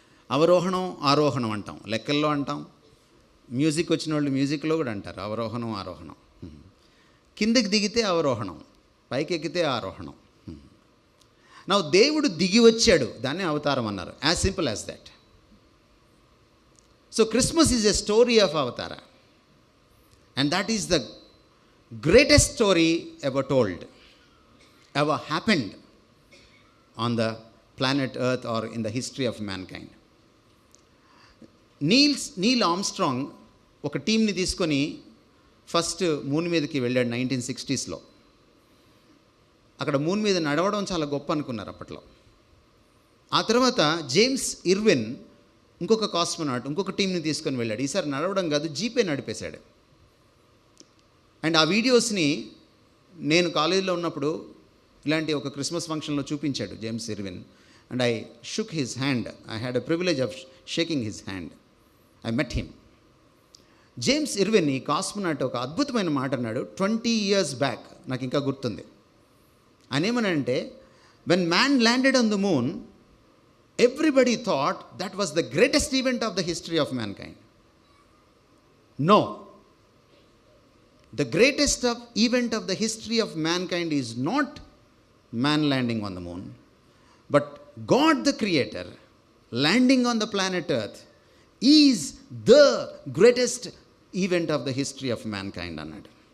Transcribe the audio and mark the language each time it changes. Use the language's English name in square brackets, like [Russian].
[Telugu] అవరోహణం ఆరోహణం అంటాం, లెక్కల్లో అంటాం, మ్యూజిక్ వచ్చిన వాళ్ళు మ్యూజిక్లో కూడా అంటారు అవరోహణం ఆరోహణం. కిందకి దిగితే అవరోహణం, పైకి ఎక్కితే ఆరోహణం. నా దేవుడు దిగి వచ్చాడు, దాన్నే అవతారం అన్నారు. [English] As simple as that. So Christmas is a story of avatara, and that is the greatest story ever told, ever happened on the planet Earth or in the history of mankind. [Telugu] Neel Armstrong ఒక టీంని తీసుకొని first moon మీదకి వెళ్ళాడు 1960s. అక్కడ moon మీద నడవడం చాలా గొప్ప అనుకున్నారు అప్పట్లో. ఆ తర్వాత జేమ్స్ ఇర్విన్ ఇంకొక కాస్మోనాట్ ఇంకొక టీంని తీసుకొని వెళ్ళాడు. ఈసారి నడవడం కాదు, జీపే నడిపేశాడు. అండ్ ఆ వీడియోస్ని నేను కాలేజీలో ఉన్నప్పుడు ఇలాంటి ఒక క్రిస్మస్ ఫంక్షన్లో చూపించాడు James Irwin. [English] And I shook his hand. I had a privilege of shaking his hand. I met him. [Telugu] James Irwin, ఈ కాస్మోనాట్, ఒక అద్భుతమైన మాట అన్నాడు 20 years బ్యాక్, నాకు ఇంకా గుర్తుంది. ఆయన ఏమనంటే, [English] When man landed on the moon, everybody thought that was the greatest event of the history of mankind. No, the greatest event of the history of mankind is not man landing on the moon, but God the Creator landing on the planet Earth is the greatest event of the history of mankind అన్నాడు.